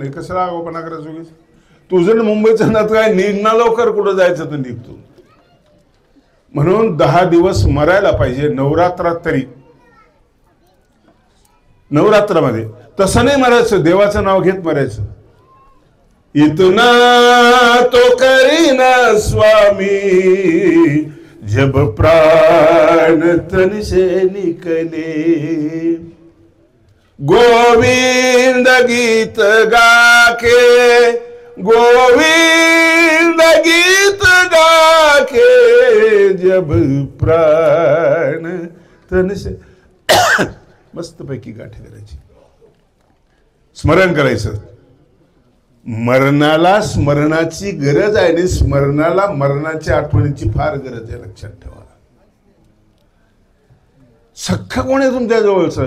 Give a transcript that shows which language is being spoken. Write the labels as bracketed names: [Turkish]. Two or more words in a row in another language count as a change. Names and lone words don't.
[Marathi] नाही, कसं आगोपणा करायचो की तुझं मुंबईचं नात काय, निघणार लवकर, कुठं जायचं तर निघतो. म्हणून 10 दिवस मरायला पाहिजे नवरात्रात तरी. नवरात्रामध्ये तसं नाही मरायचं, देवाचं नाव घेत मरायचं. [Hindi] इतना तो करीना स्वामी जब प्राण तन से निकले, गोविंद गीत गाके, गोविंद गीत गाके, जब प्राण तन से. [Marathi] मस्त पैकी गाठी करायची. स्मरण करायचं. मरणाला स्मरणाची गरज आहे आणि स्मरणाला मरणाच्या आठवणीची फार गरज आहे, लक्षात ठेवा. सख्ख कोण आहे तुमच्या जवळचं?